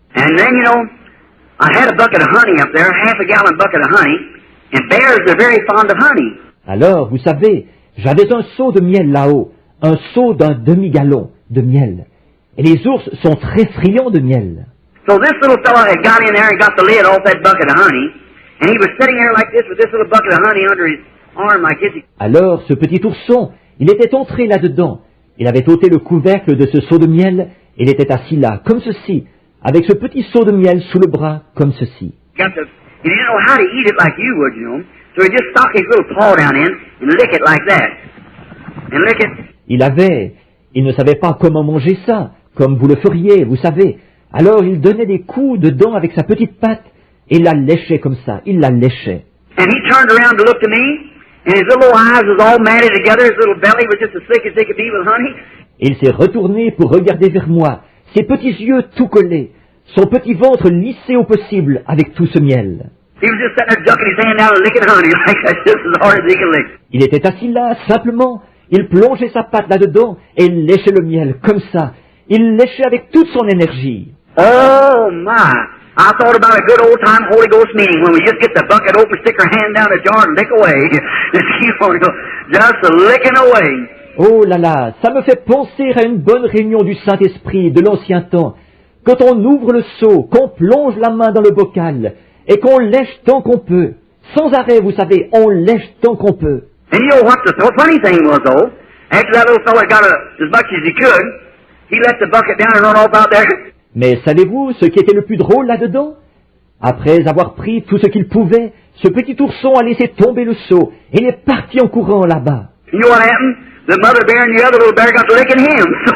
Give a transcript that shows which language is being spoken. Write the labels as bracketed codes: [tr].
[en] And then, you know, I had a bucket of honey up there, half a gallon bucket of honey, and bears are very fond of honey. [fr] Alors, vous savez, j'avais un seau de miel là-haut, un seau d'un demi-gallon de miel. Et les ours sont très friands de miel. [en] So this little fellow had got in there and got the lid off that bucket of honey, and he was sitting there like this with this little bucket of honey under his arm like this. [fr] Alors, ce petit ourson, il était entré là-dedans. Il avait ôté le couvercle de ce seau de miel, et il était assis là, comme ceci, avec ce petit seau de miel sous le bras, comme ceci. [en] And he didn't know how to eat it like you would, you know. So he just stuck his little paw down in and lick it like that. And lick it. [fr] Il ne savait pas comment manger ça, comme vous le feriez, vous savez. Alors il donnait des coups dedans avec sa petite patte, et il la léchait comme ça, il la léchait. [en] And he turned around to look to me, and his little eyes was all matted together, his little belly was just as thick as they could be with honey. [fr] Il s'est retourné pour regarder vers moi, ses petits yeux tout collés, son petit ventre lissé au possible avec tout ce miel. [en] He was just sitting there ducking his hand down and licking honey like that, just as hard as he could lick. [fr] Il était assis là, simplement. Il plongeait sa patte là-dedans et il léchait le miel, comme ça. Il léchait avec toute son énergie. [en] Oh, my. I thought about a good old-time Holy Ghost meeting when we just get the bucket open, stick our hand down the jar and lick away. Just keep on, just licking away. [fr] Oh là là, ça me fait penser à une bonne réunion du Saint-Esprit de l'ancien temps. Quand on ouvre le seau, qu'on plonge la main dans le bocal et qu'on lèche tant qu'on peut. Sans arrêt, vous savez, on lèche tant qu'on peut. [en] And you know what the funny thing was, though? After that little fella got as much as he could, he let the bucket down and run off out there. [fr] Mais savez-vous ce qui était le plus drôle là-dedans? Après avoir pris tout ce qu'il pouvait, ce petit ourson a laissé tomber le seau et il est parti en courant là-bas. [en] You know what happened? The mother bear and the other little bear got to licking him.